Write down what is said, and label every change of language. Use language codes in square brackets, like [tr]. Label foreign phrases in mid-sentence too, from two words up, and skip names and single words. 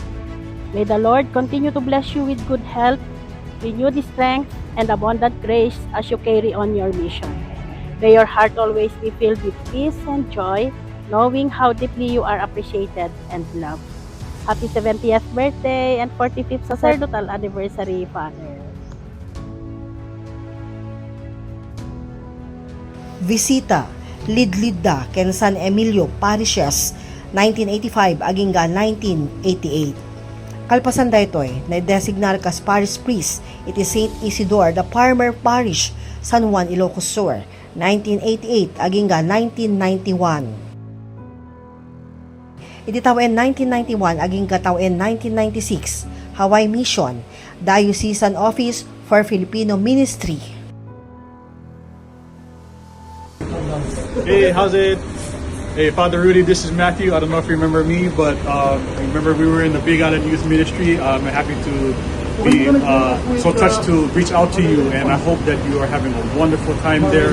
[en] May the Lord continue to bless you with good health, renewed strength, and abundant grace as you carry on your mission. May your heart always be filled with peace and joy, knowing how deeply you are appreciated and loved. Happy 70th birthday and 45th sacerdotal anniversary, Father. [ilo] Visita, Lidlidda, ken San Emilio Parishes, 1985 aging 1988. Kalpasan daytoy na designar kas [en] parish priest [ilo] iti St. Isidore the Palmer Parish, San Juan, Ilocos Sur, 1988 aging 1991. Iti taon 1991 aging taon 1996, Hawaii Mission, Diocesan Office for Filipino Ministry. [en] Hey, how's it? Hey, Father Rudy, this is Matthew. I don't know if you remember me, but remember we were in the Big Island Youth Ministry. I'm happy to be so touched to reach out to you, and I hope that you are having a wonderful time there.